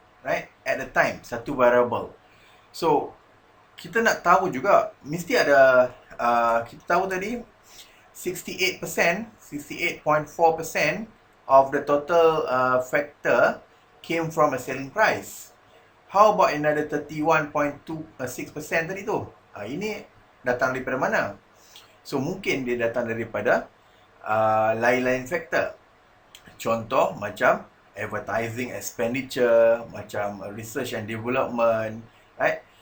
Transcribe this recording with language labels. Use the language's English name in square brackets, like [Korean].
[English] Right, at a time, satu variable. So, [Malay] kita nak tahu juga, mesti ada, kita tahu tadi, [English] 68%, 68.4% of the total factor came from a selling price. How about another 31.26% [Malay] tadi tu? Ini datang daripada mana? So, mungkin dia datang daripada lain-lain faktor. Contoh macam advertising expenditure, macam research and development, right?